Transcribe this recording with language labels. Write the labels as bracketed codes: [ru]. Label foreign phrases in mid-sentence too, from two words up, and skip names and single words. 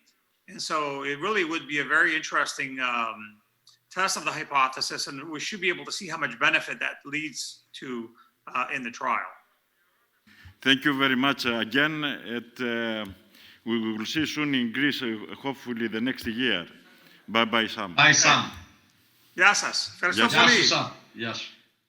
[en] And so it really would be a very interesting test of the hypothesis, and we should be able to see how much benefit that leads to in the trial. Thank you very much again. We will see soon in Greece, hopefully the next year. Bye-bye, Sam. Bye, Sam. [el] Γεια σας. Ευχαριστώ Γεια σας. πολύ. Γεια σου, Sam. Γεια σου.